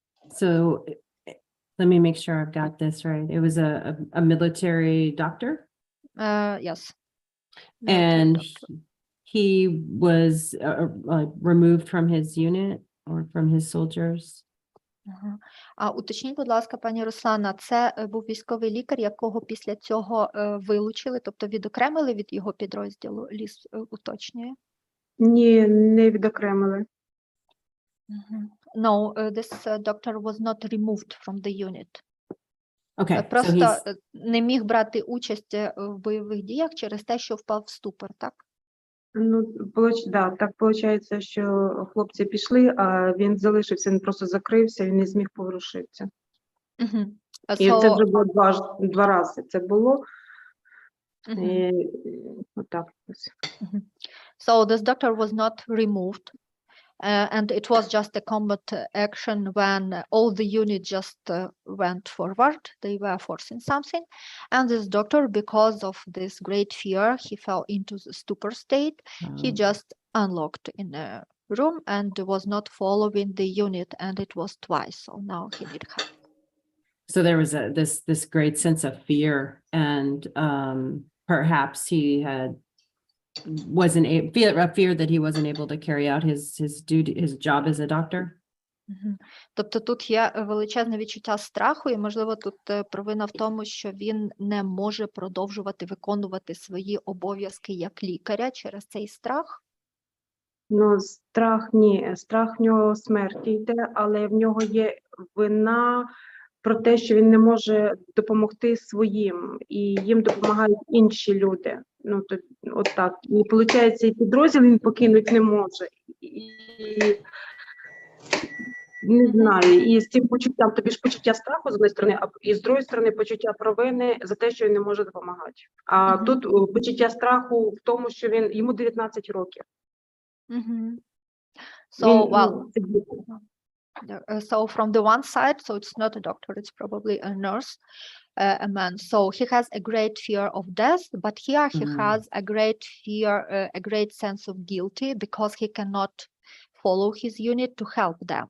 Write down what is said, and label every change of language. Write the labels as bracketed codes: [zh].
[en] So let me make sure I've got this right. It was a military doctor? Yes. And he was removed from his unit or from his soldiers? [uk] А уточніть, будь ласка, пані Руслана, це був військовий лікар, якого після цього вилучили, тобто відокремили від його підрозділу? Ліс уточнює. Ні, не відокремили. [en] No, this doctor was not removed from the unit. Okay, so [uk] Просто [en] he's [uk] не міг брати участь в бойових діях через те, що впав в ступор, так? Ну, да, так виходить, що хлопці пішли, а він залишився, він просто закрився, він не зміг поворушитися. І це вже було два рази. Це було. І, отак. [en] So this doctor was not removed. And it was just a combat action when all the unit just went forward. They were forcing something. And this doctor, because of this great fear, he fell into the stupor state. He just unlocked in a room and was not following the unit. And it was twice. So now he need help. So there was this great sense of fear, and perhaps he had fear that he wasn't able to carry out his job as a doctor. [uk] Тобто тут є величезне відчуття страху, і, можливо, тут провина в тому, що він не може продовжувати виконувати свої обов'язки як лікаря через цей страх. Ну, страх ні. Страх в нього смерті йде, але в нього є вина про те, що він не може допомогти своїм, і їм допомагають інші люди. Ну, то, от так. І, виходить, і підрозділ він покинути не може. І не знаю, і з цим почуттям, тобі ж почуття страху з однієї сторони, а і з другої сторони почуття провини за те, що він не може допомагати. А тут почуття страху в тому, що йому 19 років. [en] So, well, so from the one side, so it's not a doctor, it's probably a nurse, a man. So he has a great fear of death, but here he has a great fear, a great sense of guilty because he cannot follow his unit to help them.